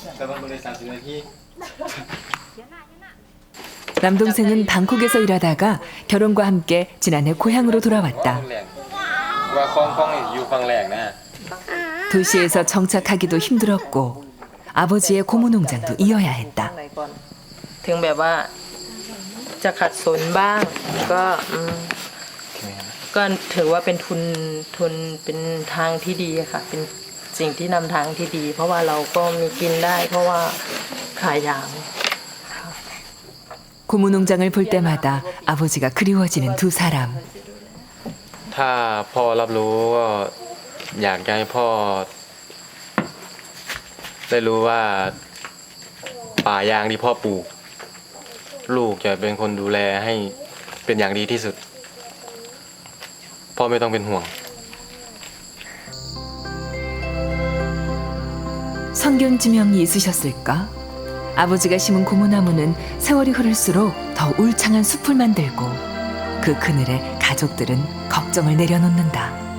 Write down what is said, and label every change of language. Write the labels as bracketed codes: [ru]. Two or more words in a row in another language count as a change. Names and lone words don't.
[ko] 남동생은 방콕에서 일하다가 결혼과 함께 지난해 고향으로 돌아왔다. 도시에서 정착하기도 힘들었고 아버지의 고무농장도 이어야 했다. [th] ถึงแบบว่าจะขัดสนบ้างก็ถือว่าเป็นทุนเป็นทางที่ดีค่ะเป็นสิ่งที่นำทางที่ดี เพราะว่าเราก็มีกินได้เพราะว่าขายยาง [ko] 고무농장을 볼 때마다 아버지가 그리워지는 두 사람. [th] ถ้าพ่อรับรู้ก็อยากให้พ่อได้รู้ว่าป่ายางที่พ่อปลูกลูกจะเป็นคนดูแลให้เป็นอย่างดีที่สุดพ่อไม่ต้องเป็นห่วง [ko] 성견 지명이 있으셨을까? 아버지가 심은 고무나무는 세월이 흐를수록 더 울창한 숲을 만들고 그 그늘에 가족들은 걱정을 내려놓는다.